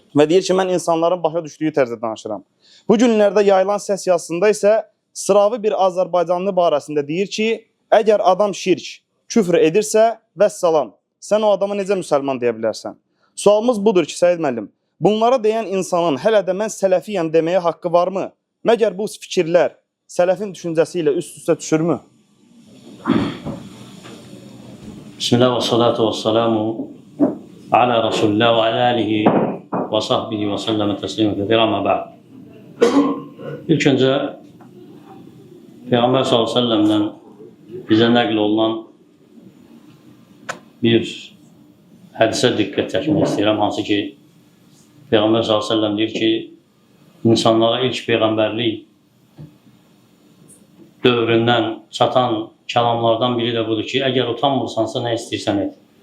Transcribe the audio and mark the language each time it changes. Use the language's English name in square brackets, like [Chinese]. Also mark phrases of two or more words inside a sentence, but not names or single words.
[Azerbaijani] Və deyir ki, mən insanların başa düşdüyü tərzdə danışıram. Bu günlərdə yayılan səs yazısında isə sıravi bir Azərbaycanlı barəsində deyir ki, əgər adam şirk, küfr edirsə, vəssalam, sən o adama necə müsəlman deyə bilərsən? Sualımız budur ki, Səid müəllim, bunlara deyən insanın hələ də mən sələfiyəm deməyə haqqı varmı? Məgər bu fikirlər sələfin düşüncəsi ilə üst-üstə düşürmü? [Arabic] بسم الله والصلاة والسلام على رسول الله وعلى آله وصحبه وسلم تسليما كثيرا أما بعد. [Azerbaijani] İlk önce Peygamber [Arabic] صلى الله عليه وسلم'den [Azerbaijani] bize nəql olunan bir hədisə diqqət çəkmək istəyirəm. Hansı ki, Peygamber [Arabic] صلى الله عليه وسلم [Azerbaijani] deyir ki, insanlara ilk peyğəmbərlik dövründən çatan kəlamlardan biri də budur ki, əgər utanmırsansa nə istəyirsən et.